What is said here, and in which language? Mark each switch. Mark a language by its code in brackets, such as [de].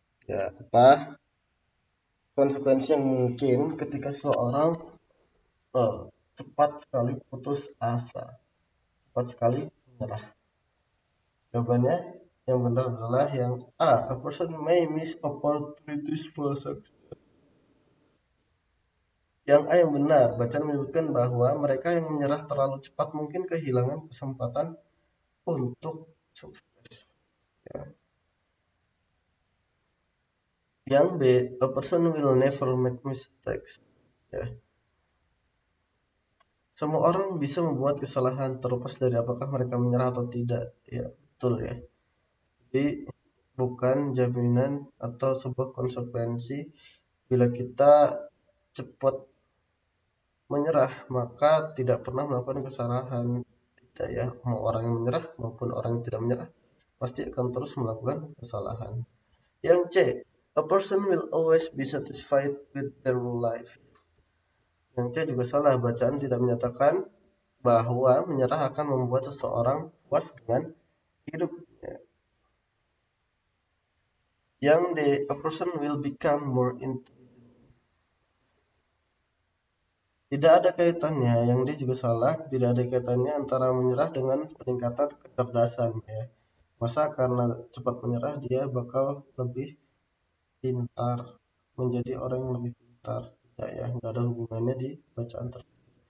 [id] Ya, apa konsekuensi yang mungkin ketika seseorang cepat sekali putus asa, cepat sekali menyerah? Jawabannya yang benar adalah yang A. [en] A person may miss opportunities for success. [id] Yang A yang benar, bacaan menyebutkan bahwa mereka yang menyerah terlalu cepat mungkin kehilangan kesempatan untuk sukses. Ya. Yang B. [en] A person will never make mistakes. [id] Ya. Semua orang bisa membuat kesalahan terlepas dari apakah mereka menyerah atau tidak. Ya, betul ya. Jadi bukan jaminan atau sebuah konsekuensi bila kita cepat menyerah maka tidak pernah melakukan kesalahan. Tidak ya, mau orang yang menyerah maupun orang yang tidak menyerah pasti akan terus melakukan kesalahan. Yang C, [en] a person will always be satisfied with their life. [id] Yang C juga salah, bacaan tidak menyatakan bahwa menyerah akan membuat seseorang puas dengan hidupnya. Yang D, [en] a person will become more intelligent. [id] Tidak ada kaitannya, yang D juga salah, tidak ada kaitannya antara menyerah dengan peningkatan kecerdasan ya. Masa karena cepat menyerah dia bakal lebih pintar, menjadi orang yang lebih pintar? Tidak ya, nggak ada hubungannya di bacaan tersebut.